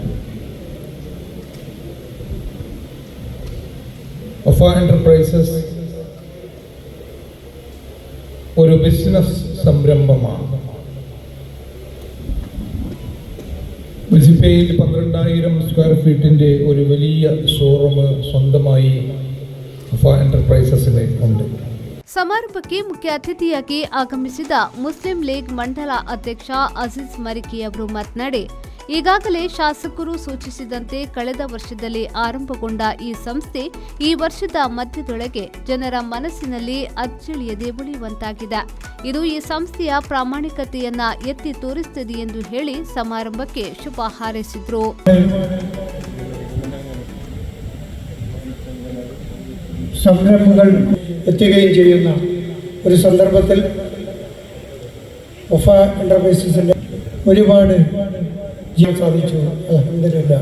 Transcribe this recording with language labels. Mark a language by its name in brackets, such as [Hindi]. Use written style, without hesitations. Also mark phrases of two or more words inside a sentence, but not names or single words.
[Malayalam] വഫാ എന്റർപ്രൈസസ് ഒരു ബിസിനസ് സംരംഭമാണ്. ബജ്പെയിൽ 12,000 സ്ക്വയർ ഫീറ്റിൻ്റെ ഒരു വലിയ ഷോറൂം സ്വന്തമായി വഫാ എന്റർപ്രൈസസിന് ഉണ്ട്. [Kannada] ಸಮಾರಂಭಕ್ಕೆ ಮುಖ್ಯ ಅತಿಥಿಯಾಗಿ ಆಗಮಿಸಿದ ಮುಸ್ಲಿಂ ಲೀಗ್ ಮಂಡಲ ಅಧ್ಯಕ್ಷ ಅಜೀಜ್ ಮರಿಕಿ ಅವರು ಮಾತನಾಡಿ, ಈಗಾಗಲೇ ಶಾಸಕರು ಸೂಚಿಸಿದಂತೆ ಕಳೆದ ವರ್ಷದಲ್ಲಿ ಆರಂಭಗೊಂಡ ಈ ಸಂಸ್ಥೆ ಈ ವರ್ಷದ ಮಧ್ಯದೊಳಗೆ ಜನರ ಮನಸ್ಸಿನಲ್ಲಿ ಅಚ್ಚಳಿಯದೆ ಉಳಿಯುವಂತಾಗಿದೆ. ಇದು ಈ ಸಂಸ್ಥೆಯ ಪ್ರಾಮಾಣಿಕತೆಯನ್ನ ಎತ್ತಿ ತೋರಿಸುತ್ತದೆ ಎಂದು ಹೇಳಿ ಸಮಾರಂಭಕ್ಕೆ ಶುಭ ಹಾರೈಸಿದರು. [Malayalam] സംരംഭങ്ങൾ എത്തുകയും ചെയ്യുന്ന ഒരു സന്ദർഭത്തിൽ വഫാ എന്റർപ്രൈസസിന്റെ ഒരുപാട് ചെയ്യാൻ സാധിച്ചു. അൽഹംദുലില്ലാഹ്.